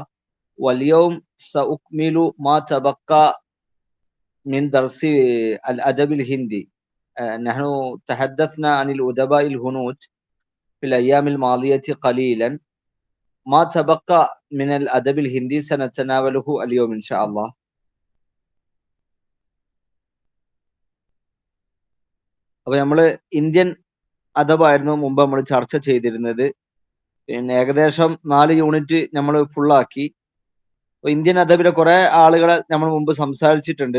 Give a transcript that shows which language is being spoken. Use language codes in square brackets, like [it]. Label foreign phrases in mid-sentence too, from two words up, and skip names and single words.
[ar] واليوم سأكمل ما تبقى من درس الأدب الهندي. نحن تحدثنا عن الأدباء الهنود في الأيام الماضية قليلا. ما تبقى من الأدب الهندي سنتناوله اليوم إن شاء الله. [ml] അപ്പോൾ നമ്മൾ ഇന്ത്യൻ അദബായിരുന്നു മുമ്പ് നമ്മൾ ചർച്ച ചെയ്തിരുന്നത്. പിന്നെ ഏകദേശം 4 യൂണിറ്റ് നമ്മൾ ഫുള്ളാക്കി. ഇന്ത്യൻ അദബിലെ കുറെ ആളുകളെ നമ്മൾ മുമ്പ് സംസാരിച്ചിട്ടുണ്ട്.